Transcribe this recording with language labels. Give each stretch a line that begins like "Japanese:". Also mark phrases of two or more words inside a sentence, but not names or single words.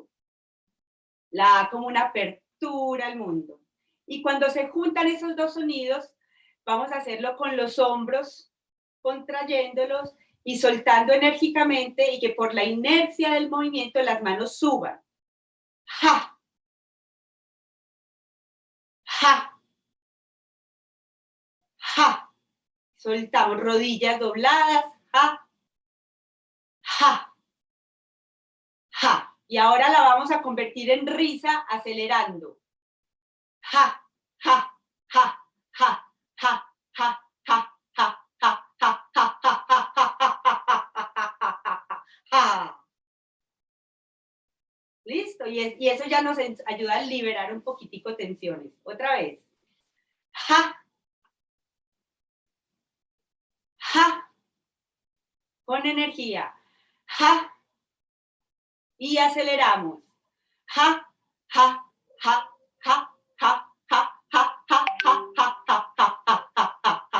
Spanish: La A como una apertura al mundo. Y cuando se juntan esos dos sonidos, vamos a hacerlo con los hombros, contrayéndolos y soltando enérgicamente y que por la inercia del movimiento las manos suban. Ja. Ja. Ja. Soltamos rodillas dobladas. Ja. Ja, ja. Y ahora la vamos a convertir en risa acelerando. Ja, ja, ja, ja, ja, ja, ja, ja, ja, ja, ja, ja. Listo, y eso ya nos ayuda a liberar un poquitico tensiones. Otra vez. Ja, ja, con energía. Ja. Y aceleramos. Ja, ja, ja, ja, ja, ja, ja, ja, ja, ja, ja, ja, ja, ja,